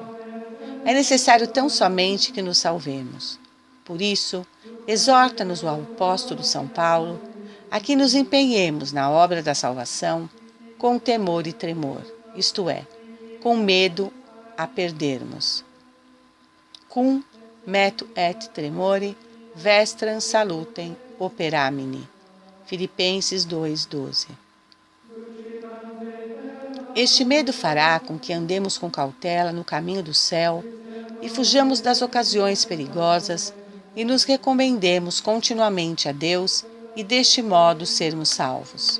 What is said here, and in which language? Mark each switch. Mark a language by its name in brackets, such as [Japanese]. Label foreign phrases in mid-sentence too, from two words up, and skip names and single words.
[Portuguese] É necessário tão somente que nos salvemos. Por isso, exorta-nos o apóstolo São Paulo a que nos empenhemos na obra da salvação com temor e tremor, isto é, com medo a perdermos. [Latin] Cum metu et tremore vestram salutem operamini. [Portuguese] Filipenses 2:12. Este medo fará com que andemos com cautela no caminho do céu e fujamos das ocasiões perigosas e nos recomendemos continuamente a Deus e deste modo sermos salvos.